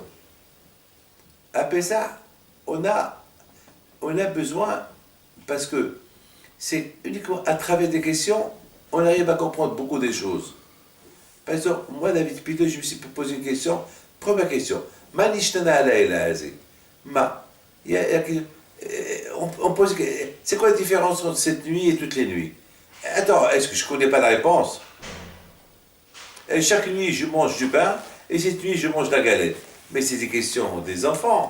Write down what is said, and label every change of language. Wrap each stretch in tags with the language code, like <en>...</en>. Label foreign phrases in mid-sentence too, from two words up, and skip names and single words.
<fr>À Pessah, on a besoin, parce que c'est uniquement à travers des questions, on arrive à comprendre beaucoup de choses. Par exemple, moi, David Pito, je me suis posé une question. Première question.</fr> <he>מה נשתנה הלילה הזה.</he> <fr>Ma. On pose. C'est quoi la différence entre cette nuit et toutes les nuits? Attends, est-ce que je ne connais pas la réponse? Et chaque nuit, je mange du pain, et cette nuit, je mange de la galette. Mais c'est des questions des enfants.</fr>